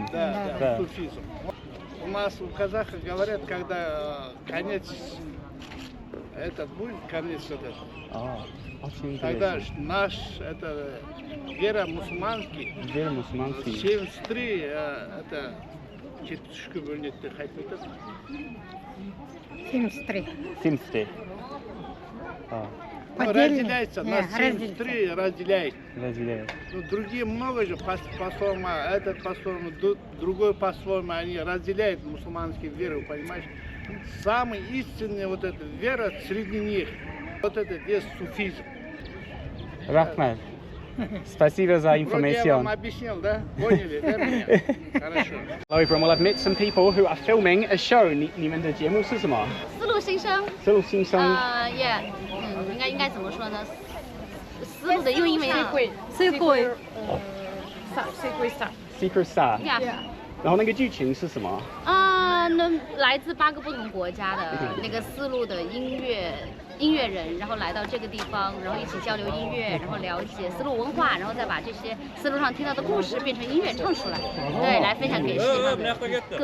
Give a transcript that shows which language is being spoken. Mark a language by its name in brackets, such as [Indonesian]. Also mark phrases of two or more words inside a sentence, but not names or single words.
[Russian] Да, суфизм. У нас у казахов говорят, когда конец этот будет, конец этот. Тогда наш это вера мусульманский. [Kazakh] 73 [Russian] это четышка [Kazakh] бөлінеді қайтып айтады. [Russian] 73. Разделяется, на 73 разделяет. Ну, другие много же по-своему, этот по-своему, другой по-своему, они разделяют мусульманские веры, понимаешь? Самая истинная вот эта вера среди них, вот это есть суфизм. Рахмат. Спасибо за информацию. Я вам объяснил, да? Поняли, да, меня? Хорошо. [English] Hello everyone, well I've met some people who are filming a show. [Chinese] 你们的节目是什么？丝路新生。丝路新生。应该怎么说呢？丝路的用英文啊。 [English] Secret Star。 Yeah. [Chinese] 然后那个剧情是什么？们来自8个不同国家的那个丝路的音乐人，然后来到这个地方，然后一起交流音乐，然后了解丝路文化，然后再把这些丝路上听到的故事变成音乐唱出来，对，来分享给世界上的各